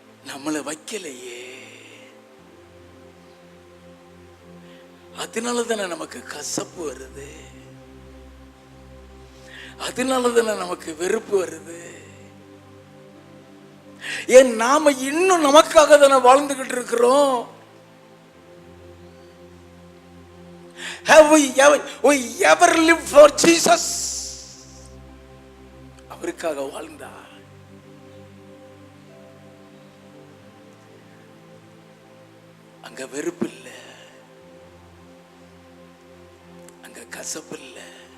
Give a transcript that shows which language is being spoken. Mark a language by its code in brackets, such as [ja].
[ta] நம்மளை வைக்கலையே, அதனால தானே நமக்கு கசப்பு வருது, அதனால தானே நமக்கு வெறுப்பு வருது. ஏன் நாம இன்னும் நமக்காக தானே வாழ்ந்துகிட்டு இருக்கிறோம். [en] Have we ever lived for Jesus? [ta] அவருக்காக வாழ்ந்தா அங்க வெறுப்பு இல்லை, அங்க கசப்பு இல்லை.